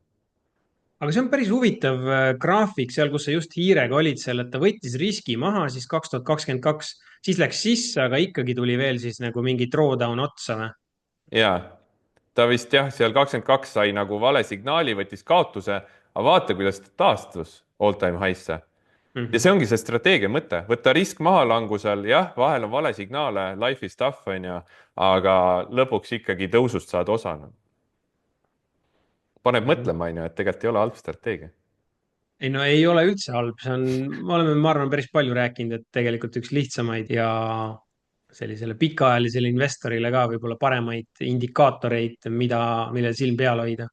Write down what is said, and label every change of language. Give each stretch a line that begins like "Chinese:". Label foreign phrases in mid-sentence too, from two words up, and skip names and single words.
Estonian: aga see on päris huvitav graafik seal, kus sa just hiirega olid seal, et ta võttis riski maha siis 2022, siis läks sisse, aga ikkagi tuli veel siis nagu mingi drawdown otsa või? Ja ta vist jah, seal 22 sai nagu vale signaali, võttis kaotuse, aga vaata, kuidas ta taastus
English: all time high'sse.
Estonian: Ja see ongi see strateegia mõte, võtta risk maha langusel, jah, vahel on vale signaale,
English: life is tough,
Estonian: on ju, aga lõpuks ikkagi tõusust saad osa. paneb Mhm. mõtlema, on ju, et tegelikult ei ole halb strateegia. ei no ei ole üldse halb, see on, me oleme, ma arvan, päris palju rääkinud, et tegelikult üks lihtsamaid ja sellisele pikaajalisele investorile ka võib-olla paremaid indikaatoreid, millel silm peal hoida.